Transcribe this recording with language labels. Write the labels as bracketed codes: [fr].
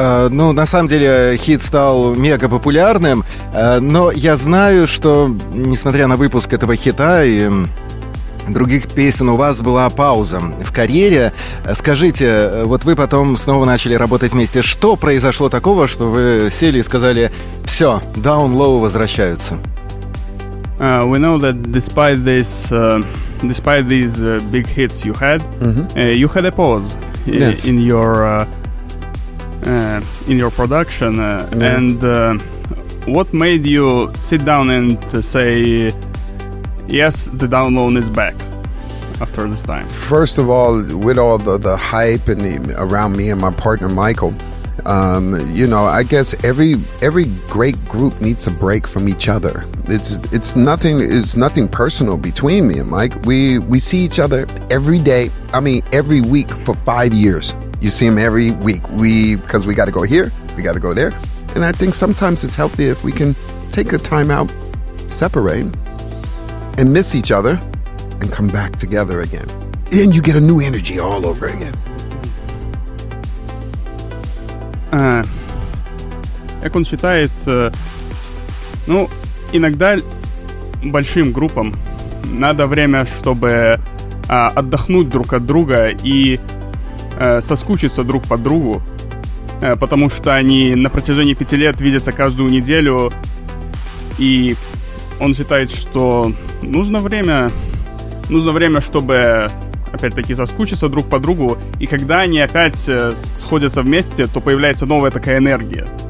[ru] Ну, на самом деле, хит стал мега популярным, но я знаю, что, несмотря на выпуск этого хита и других песен, у вас была пауза в карьере. Скажите, вот вы потом снова начали работать вместе. Что произошло такого, что вы сели и сказали: «Все, Down Low возвращаются»? [en] We know that despite these big hits you had, you had a pause in your production, and what made you sit down and say yes, the Down Low is back after this time? First of all, with all the hype and around me and my partner Michael, you know, I guess every great group needs a break from each other. It's nothing personal between me and Mike. We see each other every day. I mean, every week for 5 years. You see him every week. Because we got to go here, we got to go there. And I think sometimes it's healthy if we can take a time out, separate, and miss each other, and come back together again. And you get a new energy all over again. [ru] Как он считает, ну, иногда большим группам надо время, чтобы отдохнуть друг от друга и соскучиться друг по другу, потому что они на протяжении 5 лет видятся каждую неделю, и он считает, что нужно время, чтобы опять-таки соскучиться друг по другу, и когда они опять сходятся вместе, то появляется новая такая энергия.